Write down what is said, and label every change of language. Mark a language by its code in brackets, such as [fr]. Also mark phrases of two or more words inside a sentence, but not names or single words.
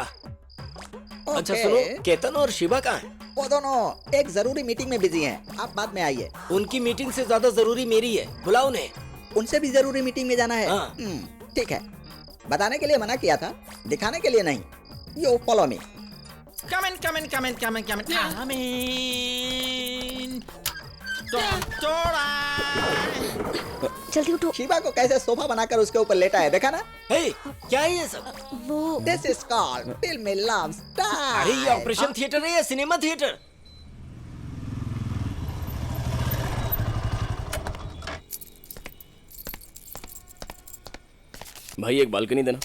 [hi] अच्छा ओके। सुनो, केतन और शिवा कहाँ हैं? वो दोनों एक जरूरी मीटिंग में बिजी हैं। आप बाद में आइए। उनकी मीटिंग से ज्यादा जरूरी मेरी है, बुलाओ उन्हें। उनसे भी जरूरी मीटिंग में जाना है। हाँ। ठीक है, बताने के लिए मना किया था, दिखाने के लिए नहीं। [en] yo follow me. Come in, come in, come in, come in, come in. Come in. Doctora. [hi] जल्दी उठो। शिवा को कैसे सोफा बनाकर उसके ऊपर लेटा है, देखा ना? हे, क्या है ये सब? वो [en] this is called filmy love style. [hi] अरे ये ऑपरेशन थिएटर है या सिनेमा थिएटर? भाई एक बालकनी देना।